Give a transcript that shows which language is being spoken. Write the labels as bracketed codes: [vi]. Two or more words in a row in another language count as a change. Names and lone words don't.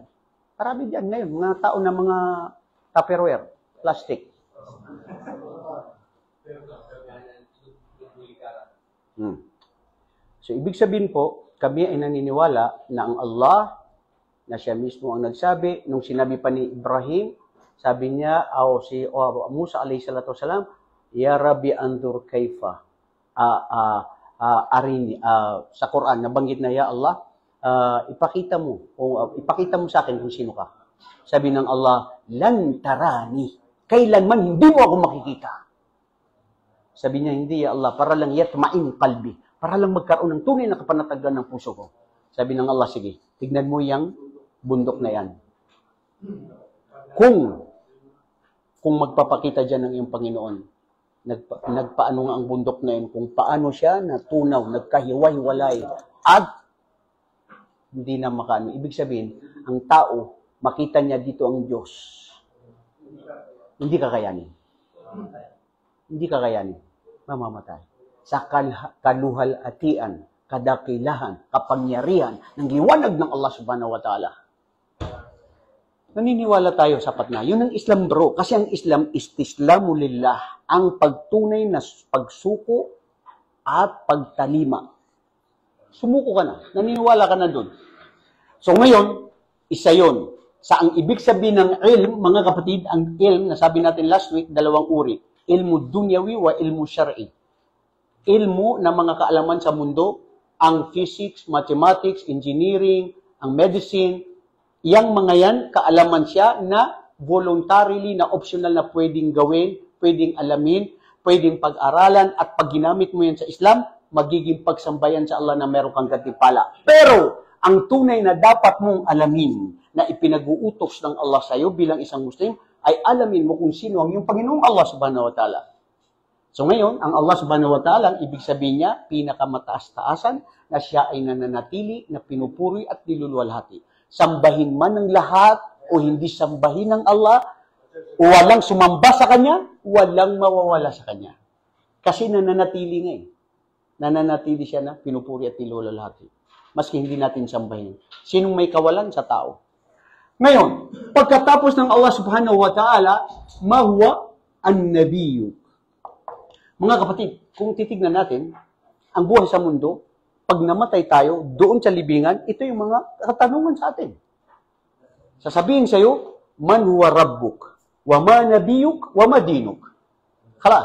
[tl] Marami dyan ngayon, mga tao na mga Tupperware, plastic. So, ibig sabihin po, kami ay naniniwala na ang Allah, na siya mismo ang nagsabi, nung sinabi pa ni Ibrahim, sabi niya, si Musa [ar] عليه الصلاة والسلام, يا ربي انظر كيف أرني, [tl] sa Quran, nabanggit na, [ar] يا الله, [tl] ipakita mo sa akin kung sino ka. Sabi ng Allah, [ar] لن تراني, [tl] kailanman hindi mo ako makikita. Sabi niya, hindi [ar] يا الله, [tl] para lang [ar] يطمئن قلبي, [tl] para lang magkaroon ng tunay na kapanatagan ng puso ko. Sabi ng Allah, sige, tignan mo yung bundok na yan. Kung magpapakita dyan ng iyong Panginoon, nagpaano nga ang bundok na yun, kung paano siya natunaw, nagkahiwa-hiwalay, at hindi na makaano. Ibig sabihin, ang tao, makita niya dito ang Diyos. Hindi kakayanin. Hindi kakayanin. Mamamatay. Sa kaluhalatian, kadakilahan, kapangyarihan, ng liwanag ng Allah [ar] سبحانه وتعالى. [tl] Naniniwala tayo sapat na. Yun ang Islam, bro. Kasi ang Islam, [ar] استسلام لله. [tl] Ang pagtunay na pagsuko at pagtalima. Sumuko ka na. Naniniwala ka na dun. So ngayon, isa yun. Sa ang ibig sabihin ng ilm, mga kapatid, ang ilm, nasabi natin [en] last week, [tl] dalawang uri. [ar] علم دنيوي وعلم شرعي. [tl] Ilmu na mga kaalaman sa mundo, ang [en] physics, mathematics, engineering, [tl] ang medicine, yang mga yan, kaalaman siya na voluntarily, na optional na pwedeng gawin, pwedeng alamin, pwedeng pag-aralan, at pag ginamit mo yan sa Islam, magiging pagsambayan sa Allah na meron kang gantimpala. Pero, ang tunay na dapat mong alamin na ipinag-uutos ng Allah sa iyo bilang isang Muslim, ay alamin mo kung sino ang iyong Panginoong Allah [ar] سبحانه وتعالى. [tl] So ngayon, ang Allah [ar] سبحانه وتعالى, [tl] ibig sabihin niya, pinakamataas-taasan, na siya ay nananatili, na pinupuri at niluluwalhati. Sambahin man ng lahat o hindi sambahin ng Allah, walang sumamba sa Kanya, walang mawawala sa Kanya. Kasi nananatili nga eh. Nananatili siya na pinupuri at niluluwalhati. Maski hindi natin sambahin. Sinong may kawalan sa tao? Ngayon, pagkatapos ng Allah [ar] سبحانه وتعالى, ما هو النبي. [tl] Mga kapatid, kung titignan natin, ang buhay sa mundo, pag namatay tayo, doon sa libingan, ito yung mga katanungan sa atin. Sasabihin sa iyo, [ar] من هو ربك وما نبيك وما دينك خلاص.